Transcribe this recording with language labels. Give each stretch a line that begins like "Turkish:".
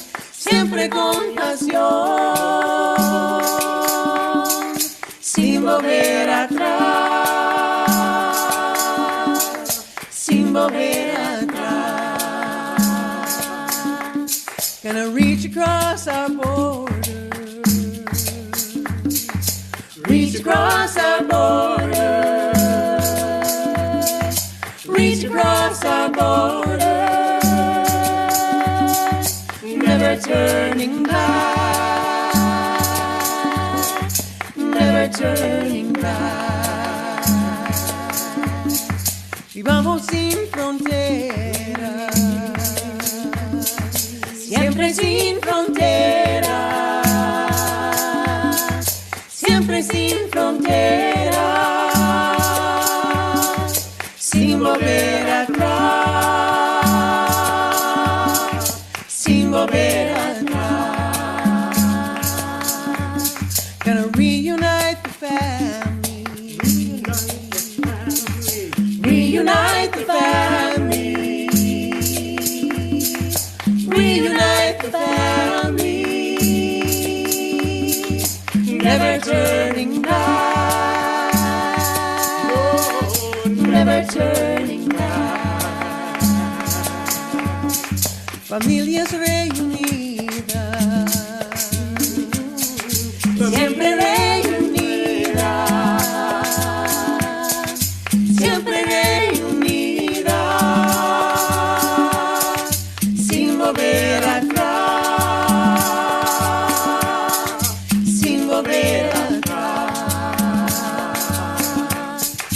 Spanish: Siempre con pasión, sin volver atrás, sin volver atrás.
English: Gonna reach across our borders, reach across our borders, reach across our borders. Never turning back, never turning back.
Spanish: Vivamos sin fronteras, siempre sin fronteras, siempre sin fronteras, sin volver atrás, sin volver atrás.
English: Gonna reunite the family, reunite the family, reunite the family. Never turning back, never turning back.
Spanish: familias reunidas, siempre reunidas, siempre reunidas, sin volver atrás, sin volver atrás.